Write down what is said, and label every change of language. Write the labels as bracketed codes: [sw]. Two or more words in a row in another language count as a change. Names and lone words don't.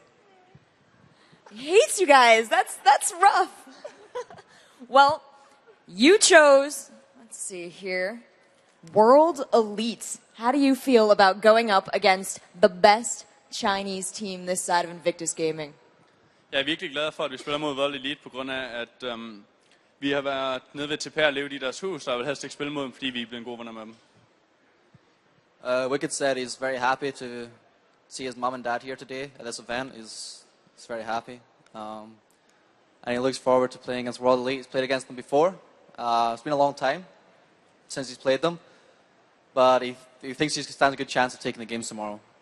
[en] He hates you guys. That's rough. Well, you chose, let's see here, World Elite. How do you feel about going up against the best Chinese team this side of Invictus Gaming? [da] Jeg er virkelig glad for, at vi spiller mod World Elite, på grund af, at vi har været nede ved TP og levet i deres hus, og jeg vil helst ikke spille mod dem, fordi vi er blevet gode venner med dem. [en] Wicked said he's very happy to see his mom and dad here today at this event. He's very happy. And he looks forward to playing against World Elite. He's played against them before. It's been a long time since he's played them. But he thinks he stands a good chance of taking the games tomorrow.